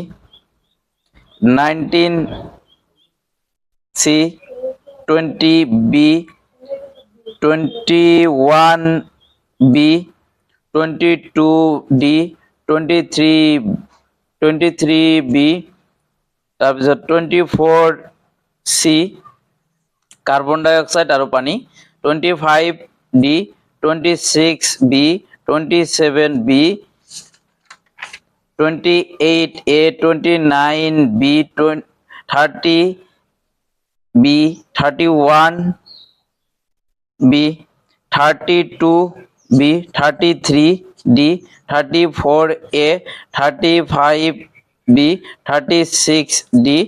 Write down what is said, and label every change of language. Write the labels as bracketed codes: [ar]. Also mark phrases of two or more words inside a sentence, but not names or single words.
[as] 19C 20B 21B 22D 23B তাৰপিছত 24C [en] carbon dioxide [as] আৰু পানী 25D 26B 27B 28A 29B 30B 31B 32B 33D 34A 35B 36D